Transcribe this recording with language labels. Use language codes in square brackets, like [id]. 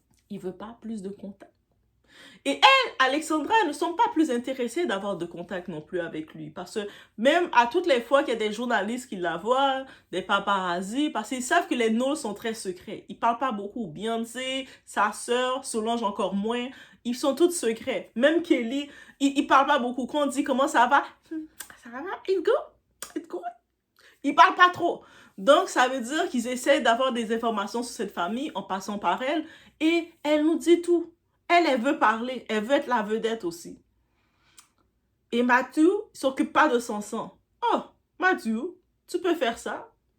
[fr] Il veut pas plus de contact. Et elle, Alexandra, elles ne sont pas plus intéressées d'avoir de contact non plus avec lui. Parce que même à toutes les fois qu'il y a des journalistes qui la voient, des paparazzis, parce qu'ils savent que les Knowles sont très secrets. Ils parlent pas beaucoup. Beyoncé, sa sœur, Solange encore moins. Ils sont tous secrets. Même Kelly, il parle pas beaucoup. Quand on dit comment ça va, [en] it's good, it's good. [fr] Il parle pas trop. Donc, ça veut dire qu'ils essaient d'avoir des informations sur cette famille en passant par elle. Et elle nous dit tout. Elle veut parler. Elle veut être la vedette aussi. Et Matthew ne s'occupe pas de son sang. Oh, Matthew, tu peux faire ça.